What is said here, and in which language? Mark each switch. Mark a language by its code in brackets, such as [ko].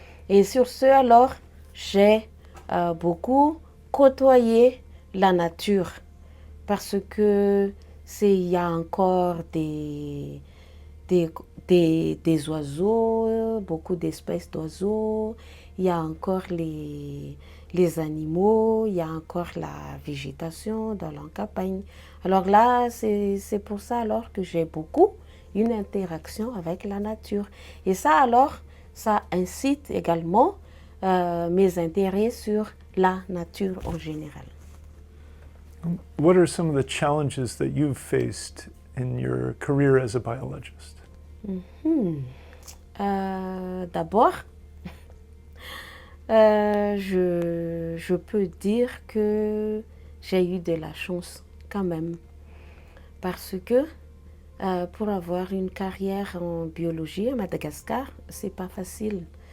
[fr] Et sur ce, alors, j'ai beaucoup côtoyé la nature parce que il y a encore des oiseaux, beaucoup d'espèces d'oiseaux, il y a encore les animaux, il y a encore la végétation dans la campagne. Alors là, c'est pour ça alors que j'ai beaucoup une interaction avec la nature. Et ça alors, ça incite également mes intérêts sur la nature en général. [en] What are some of the challenges that you've faced in your career as a biologist? [fr] D'abord, je peux dire que j'ai eu de la chance quand même, parce que pour avoir une carrière en biologie à Madagascar, c'est pas facile.